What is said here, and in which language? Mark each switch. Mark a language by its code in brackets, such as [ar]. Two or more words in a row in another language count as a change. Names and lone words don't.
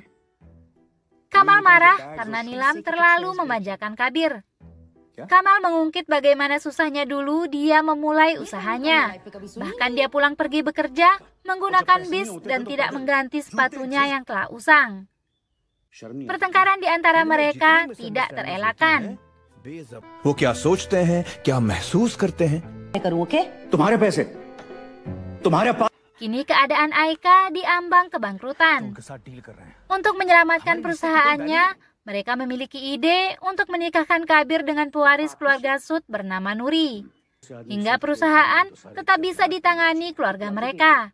[id] Kamal marah karena Nilam terlalu memanjakan Kabir. Kamal mengungkit bagaimana susahnya dulu dia memulai usahanya. Bahkan dia pulang pergi bekerja menggunakan bis dan tidak mengganti sepatunya yang telah usang. Pertengkaran di antara mereka tidak terelakkan. [hi] वो क्या सोचते हैं, क्या महसूस करते हैं? तुम्हारे पैसे, तुम्हारे पास. [id] Kini keadaan Aika diambang kebangkrutan. Untuk menyelamatkan perusahaannya, mereka memiliki ide untuk menikahkan Kabir dengan pewaris keluarga Sud bernama Nuri. Hingga perusahaan tetap bisa ditangani keluarga mereka.